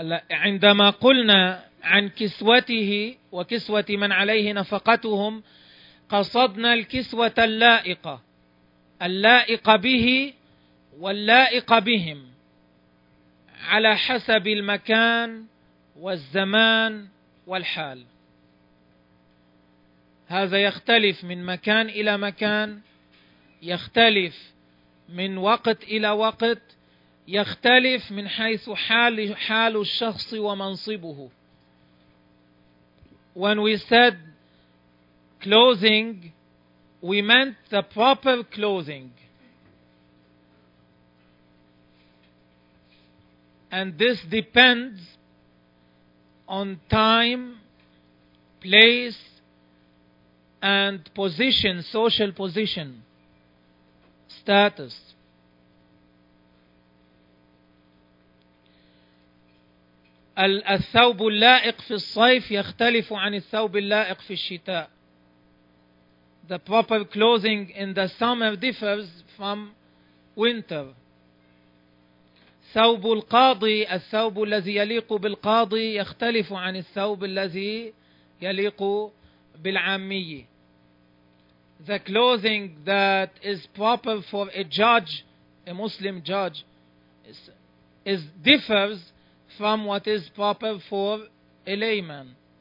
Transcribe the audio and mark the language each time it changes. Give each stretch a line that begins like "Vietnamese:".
Arabic: عندما قلنا عن كسوته وكسوة من عليه نفقتهم قصدنا الكسوة اللائقة اللائقة به واللائقة بهم على حسب المكان والزمان والحال. هذا يختلف من مكان إلى مكان، يختلف من وقت إلى وقت، يختلف من حيث حال الشخص ومنصبه.
English: When we said clothing, we meant the proper clothing. And this depends on time, place, and position, social position, status.
Arabic: الثوب اللائق في الصيف يختلف عن الثوب اللائق في الشتاء.
English: The proper clothing in the summer differs from winter.
Arabic: ثوب القاضي الثوب الذي يليق بالقاضي يختلف عن الثوب الذي يليق بالعامي.
English: The clothing that is proper for a judge, a Muslim judge, differs from what is proper for a layman.